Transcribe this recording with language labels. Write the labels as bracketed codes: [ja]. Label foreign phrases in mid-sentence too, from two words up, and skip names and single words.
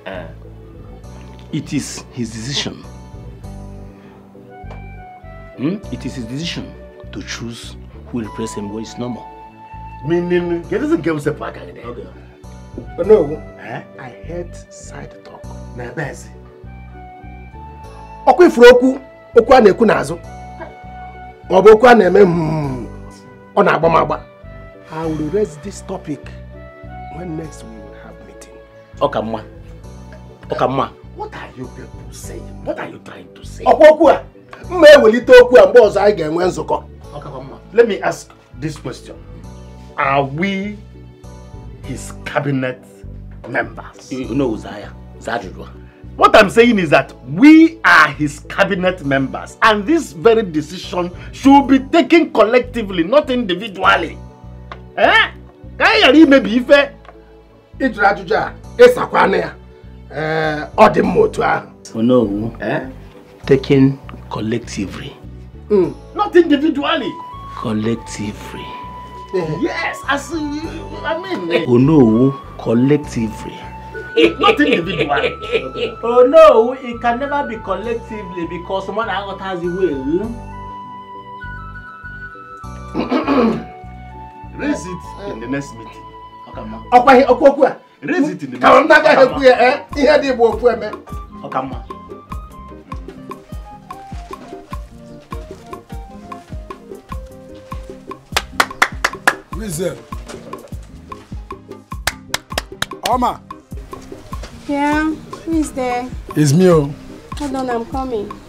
[en] It is his decision. It is his decision to choose who will replace him when it's normal. Meaning, he doesn't give us a pack. No, I heard side talk. [ig] Na bezi. Okwu ifuru okwu a na-ekwu n'azụ. Ma ọ bụ okwu a na-eme ọ na-agba m agba. [en] I will raise this topic when next we will have meeting. [ig] Okamma. [en] What are you people saying? What are you trying to say? [ig] Okwu a mma ewelite okwu a mgbe ọzọ anyị ga-enwe nzukọ. [en] Let me ask this question. Are we his cabinet members? You know Uzaya. What I'm saying is that we are his cabinet members, and this very decision should be taken collectively, not individually. Can you maybe if [ig] Ijuru ajụjụ a ịsakwana ya. Ọ dị mma otu ahụ. [en] Oh no. Taken collectively. Not individually. Collectively. Yes, I mean. Oh no, collectively. Not individually. Oh no, it can never be collectively because someone has the will. Raise it in the next meeting. [ig] Okwu a. [en] Raise it in the next meeting. [ig] Ka m na-agaghị ekwu ya ihe dị bụ okwu eme. Okamma. [en] Who is there? [ig] Oma. [en] Yeah, who is there? It's me. Hold on, I'm coming.